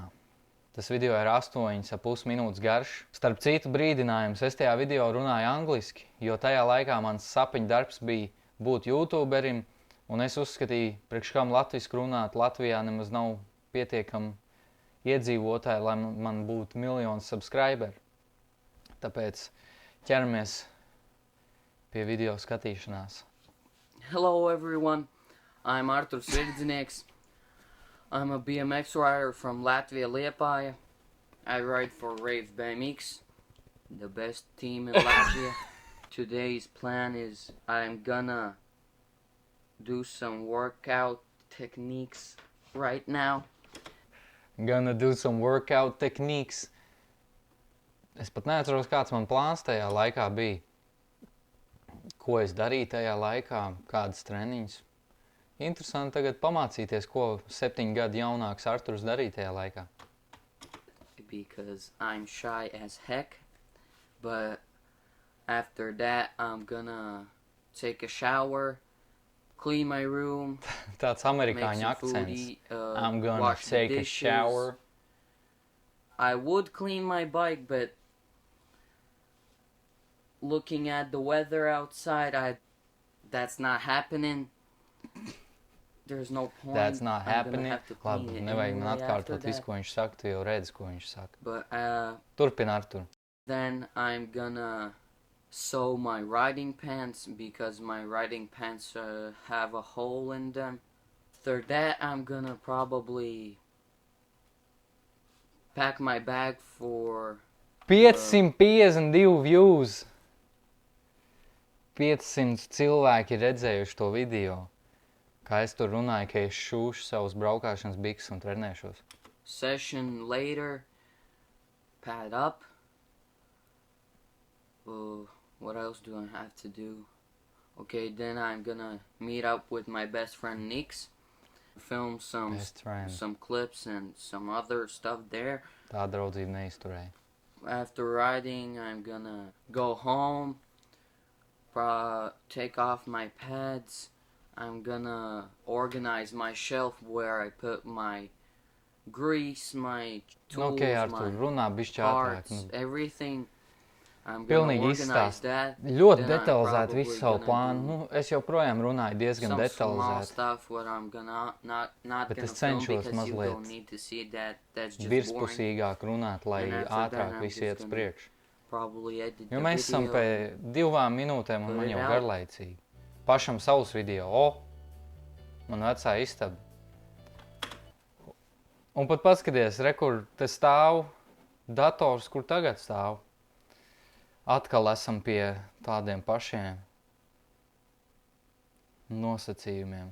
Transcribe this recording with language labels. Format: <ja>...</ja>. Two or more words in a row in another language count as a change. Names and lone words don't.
<lv>Tas video ir 8,5 minūtes garš. Starp citu brīdinājums, es tajā video runāju angliski, jo tajā laikā mans sapņu darbs bija būt YouTuberim, un es uzskatīju, priekš kam latviski runāt, Latvijā nemaz nav pietiekami iedzīvotāji, lai man būtu miljonu subscriberi. Tāpēc ķeramies pie video skatīšanās.</lv> <en>Hello everyone, I'm Arturs Virdzinieks. I'm a BMX rider from Latvia, Liepāja. I ride for Rave BMX, the best team in Latvia. Today's plan is I'm gonna do some workout techniques right now. Gonna do some workout techniques.</en> <lv>Es pat neatceros, kāds man plāns tajā laikā bija. Ko es darīju tajā laikā, kādas treniņas. Interesanti tagad pamācīties, ko 7 gadu jaunāks Arturs darīja tajā laikā.</lv> <en>Because I'm shy as heck, but after that I'm gonna take a shower, clean my room,</en> <lv>Tāds amerikāņu akcents.</lv> <en>I'm gonna take a shower. I would clean my bike, but looking at the weather outside, that's not happening. There's no point. That's not happening.</en> <lv>Labi, nevajag man atkārtot visu, ko viņš saka, tu jau redzi, ko viņš saka.</lv> <en>But,</en> <lv>Turpin, Artur.</lv> <en>Then I'm gonna sew my riding pants because my riding pants have a hole in them. After that, I'm gonna probably pack my bag for 552 views.</en> <lv>500 cilvēki ir redzējuši to video. Kā es tur runāju, ka es šūšu savus braukāšanas bikses un trenēšos.</lv> <en>Session later, pad up. What else do I have to do? Okay, then I'm gonna meet up with my best friend Nix. Film some clips and some other stuff there.</en> <lv>Tā draudzība neizturēja.</lv> <en>After riding, I'm gonna go home, take off my pads. I'm gonna organize my shelf where I put my grease, my tools,</en> <lv>runā bišķi</lv> <en>parts,</en> <lv>ātrāk.</lv> <en>everything. I'm gonna organize that.</en> <lv>Ļoti detalizēti visu savu plānu. Es joprojām runāju diezgan detalizēti.</lv> <en>Some small stuff what I'm gonna not</en> <lv>Bet es</lv> <en>gonna film</en> <lv>cenšos</lv> <en>because you don't</en> <lv>mazliet</lv> <en>need to see that. That's just</en> <lv>virspusīgāk runāt, lai</lv> <en>And after</en> <lv>ātrāk</lv> <en>that, I'm</en> <lv>viss</lv> <en>just</en> <lv>iet uz</lv> <en>gonna</en> <lv>priekšu.</lv> <en>probably edit</en> <lv>Jo</lv> <en>the</en> <lv>mēs esam</lv> <en>video.</en> <lv>pie 2 minūtēm un</lv> <en>Put</en> <lv>man</lv> <en>it</en> <lv>jau</lv> <en>out.</en> <lv>garlaicīgi. Pašam savus video. Man vecā istaba. Un pat paskaties, re, kur te stāv dators, kur tagad stāv. Atkal esam pie tādiem pašiem nosacījumiem.</lv>